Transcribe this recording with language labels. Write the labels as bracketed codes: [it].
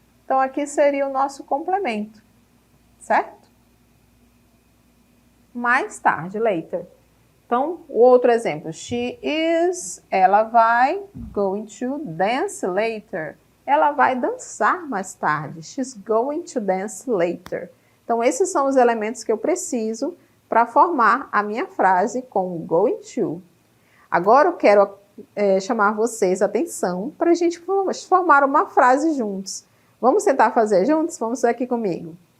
[pt] Então, aqui seria o nosso complemento, certo? Mais tarde, later. Então, o outro exemplo, she is, ela vai, [en] going to dance later. [pt] Ela vai dançar mais tarde. [en] She's going to dance later. [pt] Então, esses são os elementos que eu preciso para formar a minha frase com going to. Agora, eu quero chamar vocês a atenção para a gente formar uma frase juntos. Vamos tentar fazer juntos? Vamos ver aqui comigo.